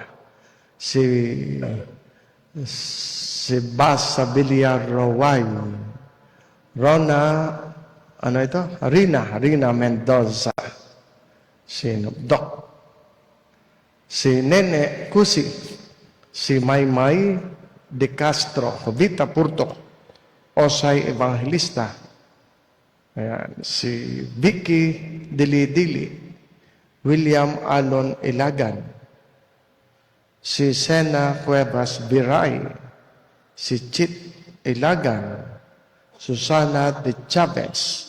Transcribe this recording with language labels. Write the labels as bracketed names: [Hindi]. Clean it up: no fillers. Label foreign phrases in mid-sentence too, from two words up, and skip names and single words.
[Filipino] Si Basa Villarroel. Rina Mendoza. Si Doc. Si Nene Cusi, si Maymay De Castro, Vita Purto, Osay Evangelista, ayan, si Vicky Dili-Dili, William Alon Ilagan, si Sena Cuevas Biray, si Chit Ilagan, Susana De Chavez.